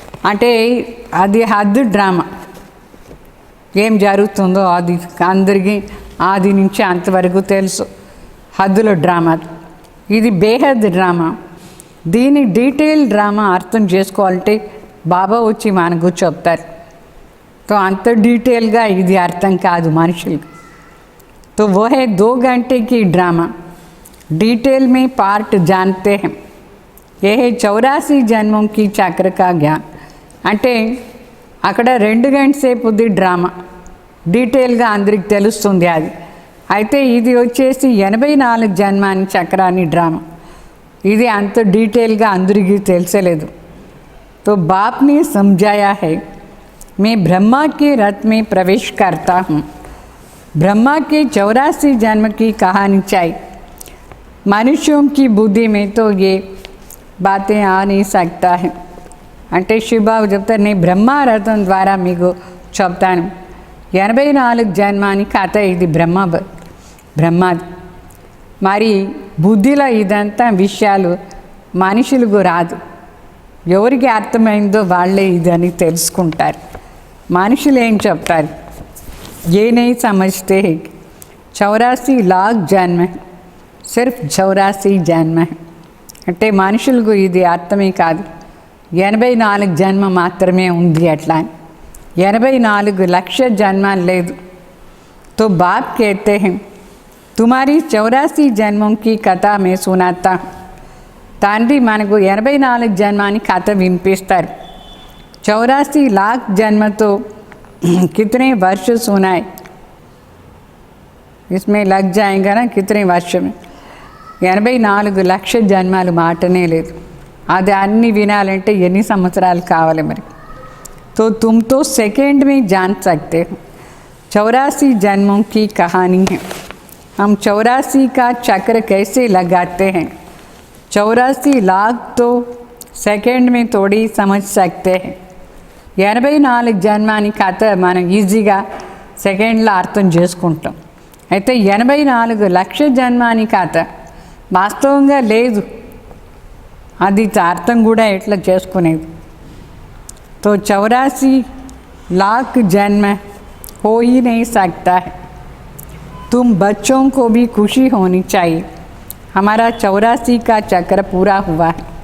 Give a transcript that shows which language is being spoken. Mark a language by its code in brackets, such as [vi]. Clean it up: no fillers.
[te] అంటే అది హద్దు డ్రామా, ఏం జరుగుతుందో అది అందరికీ ఆది నుంచి అంతవరకు తెలుసు. హద్దుల డ్రామా ఇది బేహద్ డ్రామా. దీని డీటెయిల్ డ్రామా అర్థం చేసుకోవాలంటే బాబా వచ్చి మనకు చెప్తారు. तो అంత డీటెయిల్గా ఇది అర్థం కాదు మనుషులకు. [hi] तो वो है 2 घंटे की ड्रामा, डिटेल में पार्ट जानते हैं. यह 84 जन्मों की चक्र का ज्ञान. [te] అంటే అక్కడ 2 గంటల సేపు ఉంది డ్రామా, డీటెయిల్గా అందరికి తెలుస్తుంది అది. అయితే ఇది వచ్చేసి 84 జన్మాని చక్రాన్ని డ్రామా, ఇది అంత డీటెయిల్గా అందరికీ తెలిసలేదు. [hi] तो बाप ने समझाया है, मैं ब्रह्मा के रथ में प्रवेश करता हूँ. ब्रह्मा के 84 जन्म की कहानी चाहिए. मनुष्यों की बुद्धि में तो ये बातें आ नहीं सकता है. [te] అంటే శివబాబు చెప్తారు, నేను బ్రహ్మరథం ద్వారా మీకు చెప్తాను. 84 జన్మాని కథ ఇది బ్రహ్మది. మరి బుద్ధిలో ఇదంతా విషయాలు మనుషులకు రాదు. ఎవరికి అర్థమైందో వాళ్ళే ఇదని తెలుసుకుంటారు. మనుషులు ఏం చెప్తారు, [hi] ఏ నై సమజ్తే 84 लाख జన్మ, సిర్ఫ్ 84 జన్మ. [te] అంటే మనుషులకు ఇది అర్థమే కాదు, 84 జన్మ మాత్రమే ఉంది. అట్లా 84 లక్షల జన్మ లేదు. [hi] तो बाप कहते हैं, तुम्हारी 84 जन्मों की कथा मैं सुनाता हूँ. [te] తండ్రి మనకు 84 జన్మాని కథ వినిపిస్తారు. [hi] 84 लाख जन्मతో कितने वर्ष सुनाए, इसमें लग जाएगा ना कितने वर्ष में. [te] 84 లక్షల జన్మాలు మాటనే లేదు. అది అన్ని వినాలంటే ఎన్ని సంవత్సరాలు కావాలి మరి. तो तुम तो सेकंड में जान सकते हो. 84 जन्मों की कहानी है. हम 84 का चक्र कैसे लगाते हैं, 84 लाख तो सेकंड में थोड़ी समझ सकते हैं. 84 జన్మాని కథ మనం ఈజీగా సెకండ్లో అర్థం చేసుకుంటాం. అయితే 84 లక్షల జన్మాని కథ వాస్తవంగా లేదు, అది అర్థం కూడా ఎట్లా చేసుకునేది. [hi] तो 84 लाख जन्म हो ही नहीं सकता है। तुम बच्चों को भी खुशी होनी चाहिए। हमारा 84 का चक्र पूरा हुआ है।